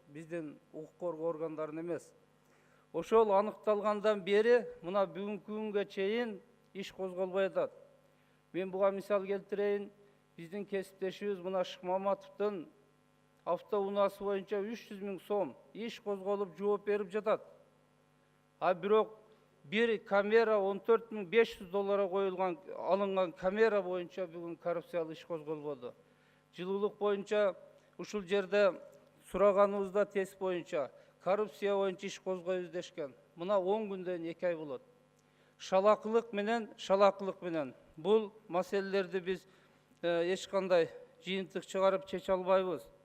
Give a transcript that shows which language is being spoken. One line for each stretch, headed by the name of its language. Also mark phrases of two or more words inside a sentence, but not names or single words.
Kyrgyz: Биздин укук коргоо органдарын эмес. Ошол аныкталгандан бери мына бүгүнкү күнгө чейин иш козголбой атат. Мен буга мисал келтирейин. Биздин кесиптешибиз мына Шыкмаматовдун автоунаасы боюнча 300 000 сом иш козголуп жооп берип жатат. Бирок бир камера $14.500 коюлган, алынган камера боюнча бүгүн коррупциялы иш козголбоду. Жылуулук боюнча ушул жерде сураганыбызда тест боюнча коррупция боюнча иш козгойбуз дешкен. Мына 10 күндөн 2 ай болот. Шалакылык менен бул маселелерди биз эч кандай жыйынтык чыгарып чече албайбыз.